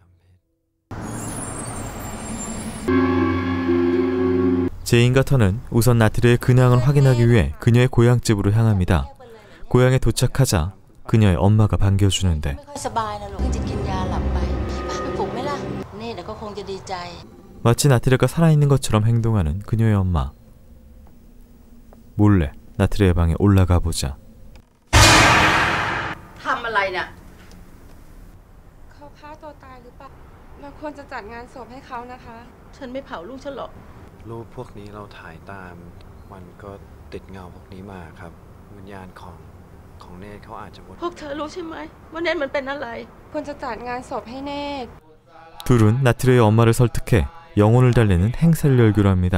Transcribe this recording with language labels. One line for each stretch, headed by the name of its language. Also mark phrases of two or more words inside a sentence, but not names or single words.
Korean: 제인과 턴은 우선 나트레의 근황을 확인하기 위해 그녀의 고향집으로 향합니다. 고향에 도착하자 그녀의 엄마가 반겨주는데
Thai: ไม่ค่อยสบายนะลูกเพิ่งจะกินยาหลับไปพี่พาไปปลุกไหมล่ะนี่เดี๋ยวก็คงจะดีใจ
Korean: 마치 나트레가 살아있는 것처럼 행동하는 그녀의 엄마. 몰래 나트레의 방에 올라가 보자
Thai: ทำอะไรเนี่ย เขาฆ่าตัวตายหรือเปล่าเราควรจะจัดงานศพให้เขานะคะ ฉันไม่เผาลูกฉันหรอก รูปพวกนี้เราถ่ายตามมันก็ติดเงาพวกนี้มาครับวิญญาณของเนธเขาอาจจะหมด พวกเธอรู้ใช่ไหมว่าเนนมันเป็นอะไร ควรจะจัดงานศพให้เนตร
Korean: 둘은 나트레의 엄마를 설득해 영혼을 달래는 행사를 열기로 합니다.